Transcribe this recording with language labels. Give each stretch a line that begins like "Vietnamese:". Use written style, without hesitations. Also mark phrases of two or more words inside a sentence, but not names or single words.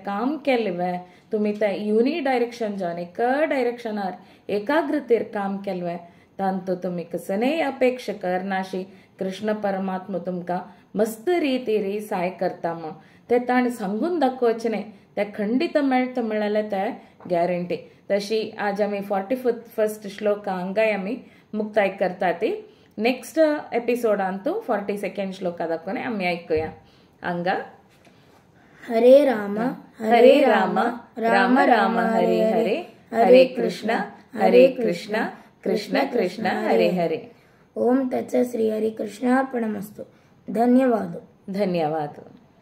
Konkani: काम केलें तुम्ही ते युनी डायरेक्शन जावन एक डायरेक्शनार एकाग्रतेर काम केलें तांतू तुम्ही कसनय अपेक्षा करनाशी कृष्ण परमात्मा तुमकां मस्त रितीरी सहाय करता म्हूण ते ताणें सांगून दाखोवचें न्ही ते खंडीत मेळटा म्हणल्यार ते गॅरंटी तशी आज आमी 41st श्लोक हांगाय आमी मुक्ताय करता ती
English: next episodeांतू
Konkani: 42nd श्लोक दाखोवन आमी आयकुया हांगा
Sanskrit: हरे राम राम राम हरे हरे हरे कृष्ण कृष्ण कृष्ण हरे हरे ओम तत्सत् श्री हरि कृष्णार्पणमस्तु धन्यवाद।